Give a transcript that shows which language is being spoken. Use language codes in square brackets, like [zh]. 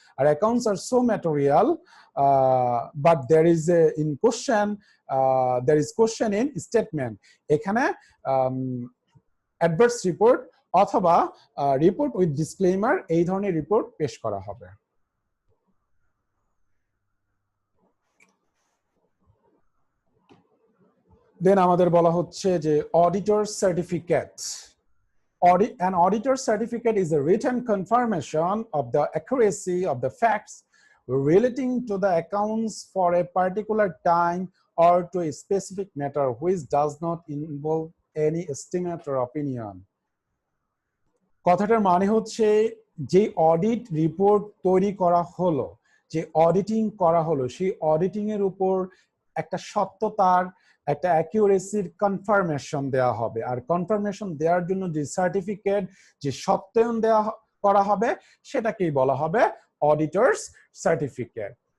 [en] আর accounts are so material but there is in question, there is question in statement, [bn] এখানে adverse report অথবা report with disclaimer, এই ধরনের report পেশ করা হবে। দেন আমাদের বলা হচ্ছে যে auditor certificate. [en] An auditor certificate is a written confirmation of the accuracy of the facts relating to the accounts for a particular time or to a specific matter which does not involve any estimate or opinion. [bn] কথাটার মানে হচ্ছে যে audit report তৈরি করা হলো, যে auditing করা হলো, সেই অডিটিং এর উপর একটা সত্যতার, একটা অ্যাকিউরেসির কনফার্মেশন দেওয়া হবে। আর কনফার্মেশন দেওয়ার জন্য যে সার্টিফিকেট, যে সত্যায়ন দেওয়া করা হবে, সেটাকেই বলা হবে অডিটরস সার্টিফিকেট।